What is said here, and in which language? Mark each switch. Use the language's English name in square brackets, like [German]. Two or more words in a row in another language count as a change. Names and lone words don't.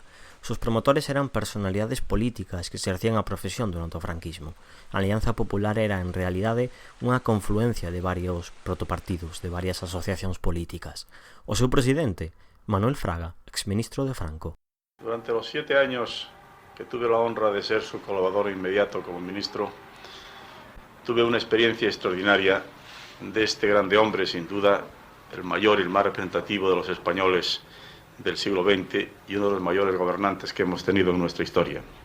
[Galician] Os seus promotores eran personalidades políticas que exercían a profesión durante o franquismo. A Alianza Popular era, en realidade, unha confluencia de varios protopartidos, de varias asociacións políticas. O seu presidente, Manuel Fraga, exministro de Franco. [Spanish] Durante los 7 años que tuve la honra de ser su colaborador inmediato como ministro, tuve una experiencia extraordinaria de este grande hombre, sin duda el mayor y el más representativo de los españoles del siglo XX y uno de los mayores gobernantes que hemos tenido en nuestra historia.